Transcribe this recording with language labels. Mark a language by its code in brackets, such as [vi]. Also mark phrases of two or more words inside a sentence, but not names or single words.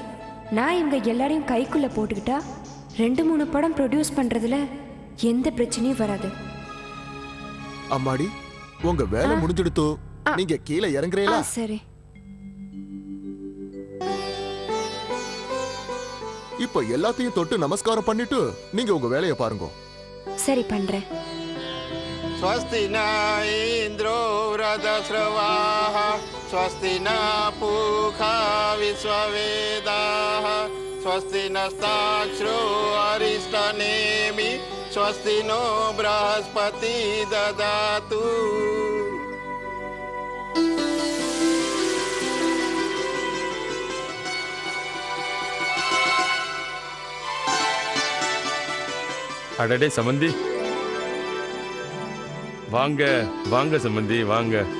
[ta] நான் இவங்க எல்லாரையும் கைக்குள்ள போட்டுக்கிட்டா 2-3 படம் ப்ரொடியூஸ் பண்றதுல எந்த பிரச்சனையும் வராது. அம்மாடி, உங்க வேலை முடிஞ்சிடுத்தோ, நீங்க கீழே இறங்குறீங்களா? சரி. இப்ப எல்லாத்தையும் தொட்டு நமஸ்காரம் பண்ணிட்டு நீங்க உங்க வேலையை பாருங்க. சரி, பண்றேன். [sa] स्वस्ति न इन्द्रो वृधश्रवाः स्वस्ति न पूषा विश्ववेदाः स्वस्ति नस्ताक्ष्रो अरिष्टनेमि स्वस्ति नो बृहस्पति ददातु. [ta] அடடே சம்பந்தி, வாங்க வாங்க சம்பந்தி வாங்க.